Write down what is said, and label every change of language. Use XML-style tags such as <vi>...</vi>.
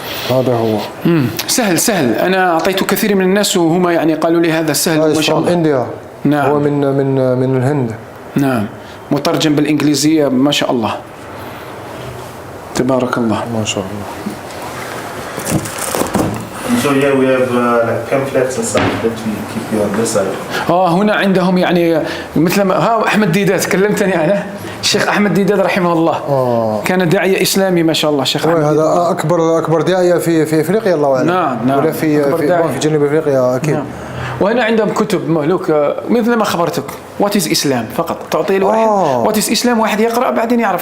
<ar>هذا هو. سهل. أنا أعطيته كثير من الناس وهم يعني قالوا لي هذا سهل ما شاء الله. إنديا. نعم. هو من الهند. نعم مترجم بالإنجليزية ما شاء الله تبارك الله. ما شاء الله.</ar> <en>So here we have like pamphlets and stuff that we keep here on this side.</en> <ar>هنا عندهم يعني مثل ما أحمد ديدات كلمتني عنه. الشيخ أحمد ديداد رحمه الله كان داعية إسلامي ما شاء الله. الشيخ أحمد هذا أكبر داعية في إفريقيا الله أعلم. نعم. ولا في جنوب إفريقيا أكيد. نعم. وهنا عندهم كتب مهلوك مثل ما خبرتك وات از اسلام فقط تعطي الواحد وات از اسلام واحد يقرا بعدين يعرف.</ar>